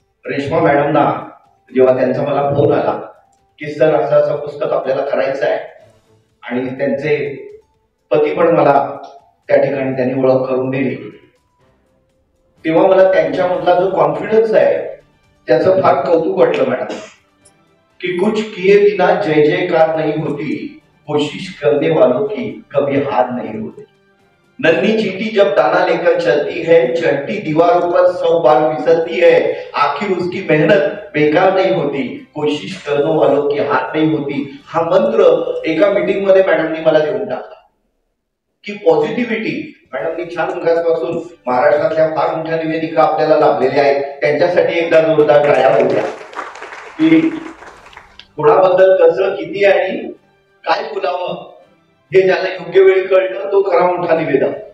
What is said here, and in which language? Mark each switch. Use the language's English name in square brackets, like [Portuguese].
[Marathi] रेश्मा मॅडमना जेव्हा त्यांचा मला फोन आला की सर असं असं पुस्तक आपल्याला करायचं आहे, आणि त्यांचे पती पण मला त्या ठिकाणी त्यांनी ओळख करून दिली, तेव्हा मला त्यांच्यामधला जो कॉन्फिडन्स आहे त्याचं फार कौतुक वाटलं मॅडम. [Hindi] कि कुछ किए बिना जय जयकार नहीं होती, कोशिश करने वालों की कभी हार नहीं होती. नन्ही चींटी जब दाना लेकर चलती है, चढ़ती दीवारों पर 100 बार फिसलती है, आखिर उसकी मेहनत बेकार नहीं होती, कोशिश करने वालों की हार नहीं होती. [Marathi] हा मंत्र एका मीटिंग मध्ये मॅडमनी मला देऊन टाकला की पॉझिटिव्हिटी. मॅडमनी छान मुलांपासून महाराष्ट्रातल्या फार मोठ्या निवेदिका आपल्याला लाभलेल्या आहेत, त्यांच्यासाठी एकदा जोरदार टाळ्या होत्या की कोणाबद्दल कसं, किती आणि काय बोलावं हे ज्याला योग्य वेळी कळलं तो खरा मोठा निवेदक.